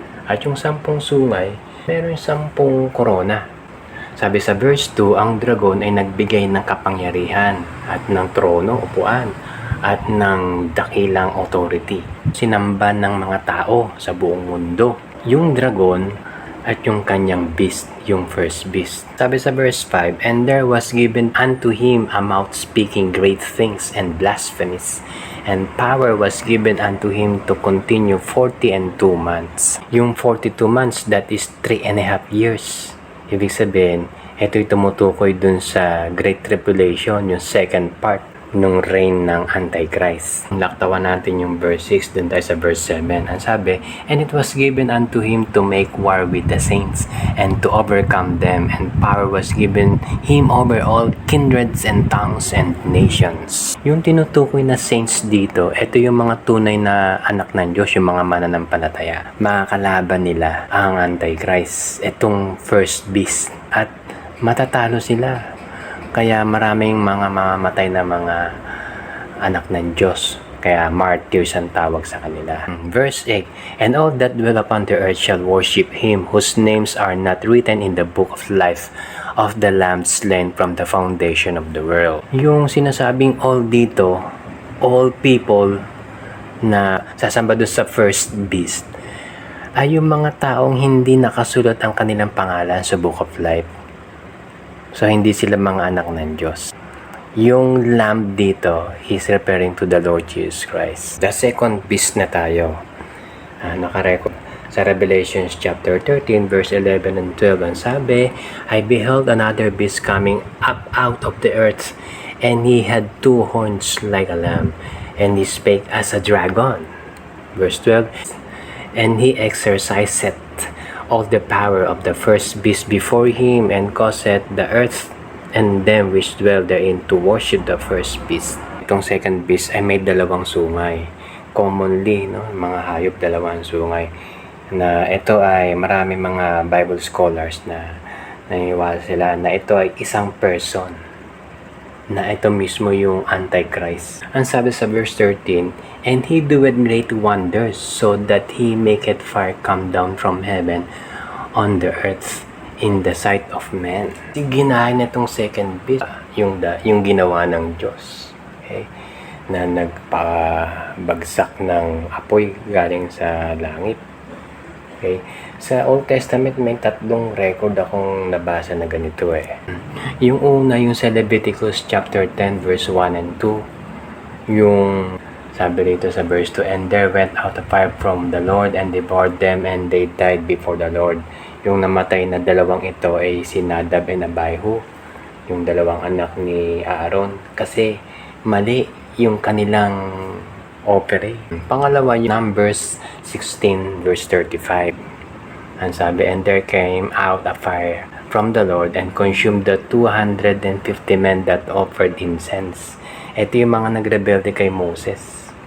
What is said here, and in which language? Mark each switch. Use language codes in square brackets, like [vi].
[tl] At yung 10 sungay, meron 10 korona. Sabi sa verse 2, ang dragon ay nagbigay ng kapangyarihan at ng trono, upuan, at ng dakilang authority. Sinamba ng mga tao sa buong mundo. Yung dragon at yung kanyang beast, yung first beast. Sabi sa [en] verse 5, and there was given unto him a mouth speaking great things and blasphemies, and power was given unto him to continue 42 months. Yung 42 months, that is 3.5 years. [tl] Ibig sabihin, ito'y tumutukoy dun sa Great Tribulation, yung second part nung reign ng Antichrist. Laktawan natin yung verse 6, dun tayo sa verse 7. Ang sabi, [en] and it was given unto him to make war with the saints, and to overcome them, and power was given him over all kindreds and tongues and nations. [tl] Yung tinutukoy na saints dito, ito yung mga tunay na anak ng Diyos, yung mga mananampalataya. Makakalaban nila ang Antichrist, itong first beast, at matatalo sila. Kaya maraming mga mamamatay na mga anak ng Diyos. Kaya martyrs ang tawag sa kanila. [en] Verse 8, and all that dwell upon the earth shall worship him, whose names are not written in the book of life of the Lamb slain from the foundation of the world. [tl] Yung sinasabing all dito, all people na sasamba doon sa first beast, ay yung mga taong hindi nakasulat ang kanilang pangalan sa book of life. So, hindi sila mga anak ng Diyos. [en] Yung lamb dito is referring to the Lord Jesus Christ. The second beast [tl] na tayo. Nakarecord sa Revelation chapter 13 verse 11 and 12. Ang sabi, [en] I beheld another beast coming up out of the earth, and he had 2 horns like a lamb, and he spake as a dragon. Verse 12, and he exercised all the power of the first beast before him, and causeth the earth and them which dwell therein to worship the first beast. [tl] Itong second beast ay may 2 sungay. Commonly, mga hayop 2 sungay. Na ito ay marami mga Bible scholars na naniniwala sila na ito ay isang person. Na ito mismo yung Antichrist. Ang sabi sa [en] verse 13, and he doeth great wonders, so that he maketh fire come down from heaven on the earth in the sight of men. [tl] Ginahin na itong second beast, yung ginawa ng Diyos. Okay? Na nagpabagsak ng apoy galing sa langit. Okay? Sa Old Testament, may 3 record akong nabasa na ganito Yung una, yung sa Leviticus chapter 10 verse 1 and 2. Yung sabi rito sa [en] verse 2, and there went out a fire from the Lord and devoured them, and they died before the Lord. [tl] Yung namatay na 2 ito ay si Nadab and Abihu, yung 2 anak ni Aaron, kasi mali yung kanilang offering. Pangalawa, yung Numbers 16 verse 35. Ang sabi, [en] and there came out a fire from the Lord and consumed the 250 men that offered incense. [tl] Ito yung mga nagrebelde kay Moses.